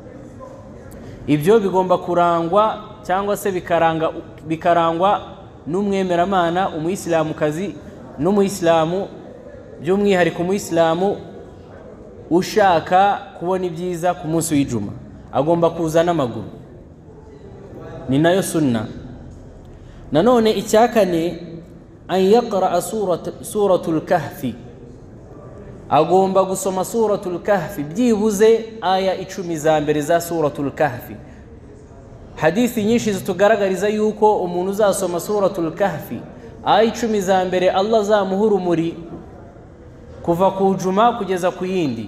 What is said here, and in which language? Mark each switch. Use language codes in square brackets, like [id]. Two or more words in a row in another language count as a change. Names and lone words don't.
[rw] ibyo bigomba kurangwa cyangwa se bikarangwa n'umwemeramana, umuyisilamukazi n'umuyisilamu, by'umwihariko umuyisilamu ushaka kubona ibyiza ku munsi w'ijuma agomba kuza n'amaguru, ni nayo sunna. nanone icya kane, [ar] أن يقرأ سورة الكهف, [rw] agomba gusoma suratul kahfi byibuze aya 10 za mbere za suratul kahfi. hadithi nyinshi zitugaragariza yuko umuntu uzasoma suratul kahfi aya 10 za mbere, Allah azamuha urumuri kuva ku juma kugeza ku yindi.